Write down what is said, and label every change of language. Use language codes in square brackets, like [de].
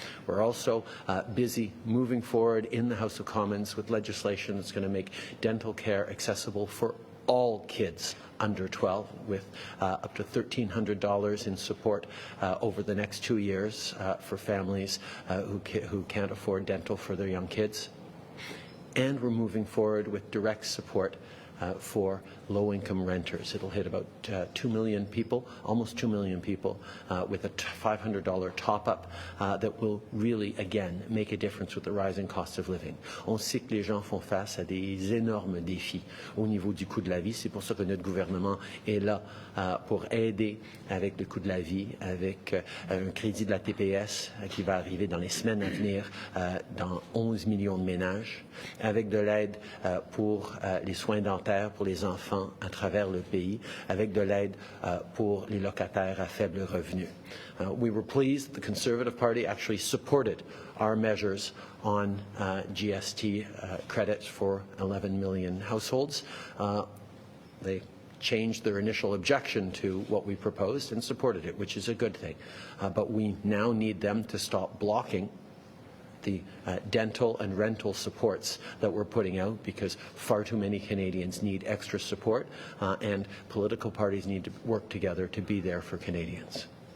[en] We're also busy moving forward in the House of Commons with legislation that's going to make dental care accessible for all kids under 12, with up to $1,300 in support over the next 2 years for families who can't afford dental for their young kids. And we're moving forward with direct support for low-income renters. It'll hit about 2 million people, almost 2 million people, with a $500 top-up that will really, again, make a difference with the rising cost of living. [fr] On sait que les gens font face à des énormes défis au niveau du coût de la vie. C'est pour ça que notre gouvernement est là pour aider avec le coût de la vie, avec un crédit de la TPS qui va arriver dans les semaines à venir dans 11 millions de ménages, avec de l'aide pour les soins dentaires pour les enfants à travers le pays, avec de l'aide pour les locataires à faible revenu. [en] We were pleased the Conservative Party actually supported our measures on GST credits for 11 million households. They changed their initial objection to what we proposed and supported it, which is a good thing. But we now need them to stop blocking the dental and rental supports that we're putting out, because far too many Canadians need extra support, and political parties need to work together to be there for Canadians.